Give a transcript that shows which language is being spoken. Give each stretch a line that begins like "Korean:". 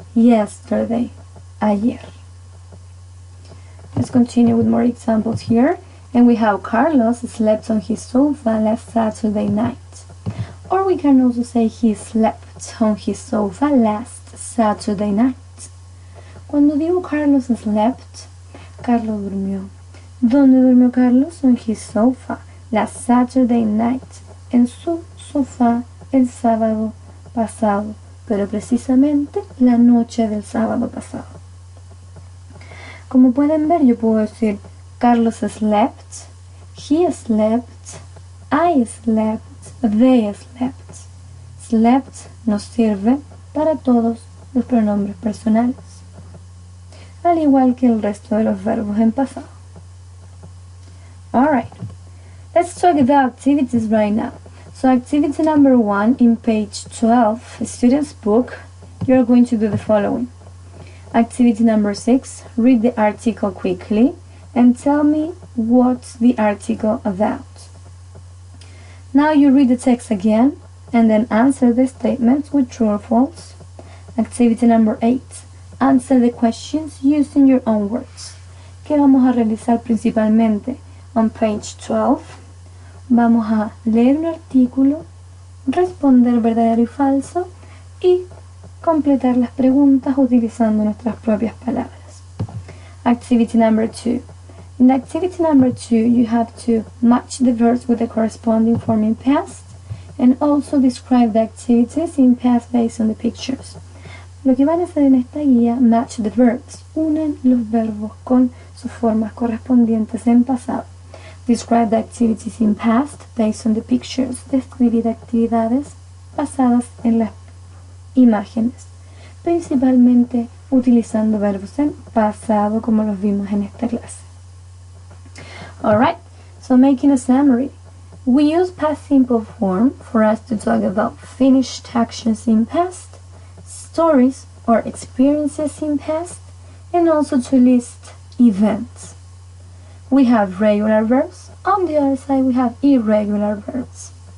English: Yesterday,
Spanish: ayer.
English: Let's continue with more examples here. And we have Carlos slept on his sofa last Saturday night. Or we can also say he slept on his sofa last Saturday night.
Spanish: Cuando digo
English: Carlos slept,
Spanish: Carlos durmió. ¿Dónde durmió Carlos?
English: On his sofa last Saturday night.
Spanish: En su sofá el sábado pasado, pero precisamente la noche del sábado pasado. Como pueden ver, yo puedo decir
English: Carlos slept, he slept, I slept, they slept.
Spanish: Slept nos sirve para todos los pronombres personales, al igual que el resto de los verbos en pasado.
English: Alright, let's talk about activities right now. So activity number 1 in page 12, student's book, you're going to do the following. Activity number 6, read the article quickly and tell me what's the article about. Now you read the text again and then answer the statements with true or false. Activity number 8, answer the questions using your own words.
Spanish: ¿Qué vamos a realizar principalmente?
English: On page 12,
Spanish: vamos a leer un artículo, responder verdadero y falso y completar las preguntas utilizando nuestras propias palabras.
English: Activity number 2. In activity number 2, you have to match the verbs with the corresponding form in past and also describe the activities in past based on the pictures.
Spanish: Lo que van a hacer en esta guía,
English: match the verbs,
Spanish: unen los verbos con sus formas correspondientes en pasado.
English: Describe the activities in past based on the pictures.
Spanish: Describir actividades basadas en las imágenes, principalmente utilizando verbos en pasado como los vimos en esta clase.
English: Alright, so making a summary. We use past simple form for us to talk about finished actions in past, stories or experiences in past, and also to list events. We have regular verbs. On the other side, we have irregular verbs.